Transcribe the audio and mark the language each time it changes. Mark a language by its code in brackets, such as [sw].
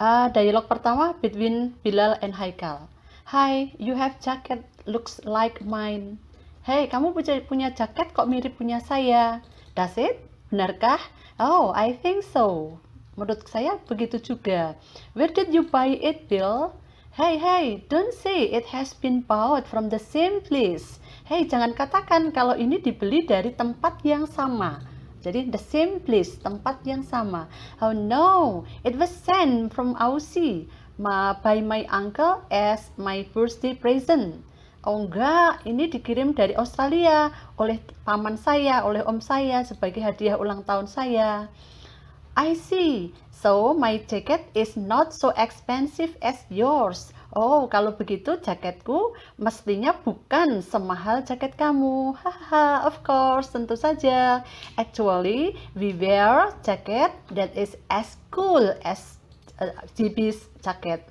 [id] Dialog pertama [en] between Bilal and Haikal. Hi, you have jacket looks like mine. [id] Hey, kamu punya jaket kok mirip punya saya. [en] Does it? [id] Benarkah? [en] Oh, I think so. [id] Menurut saya begitu juga. [en] Where did you buy it, Bill? Hey, don't say it has been bought from the same place. [id] Hey, jangan katakan kalau ini dibeli dari tempat yang sama. Jadi [en] the same place, [id] tempat yang sama. [en] Oh no, it was sent from Aussie by my uncle as my birthday present. [id] Oh enggak, ini dikirim dari Australia oleh paman saya, oleh om saya sebagai hadiah ulang tahun saya. [en] I see. So my jacket is not so expensive as yours. [id] Oh, kalau begitu jaketku mestinya bukan semahal jaket kamu. [en] Haha, of course, [id] tentu saja. [en] Actually, we wear jacket that is as cool as JB's jacket.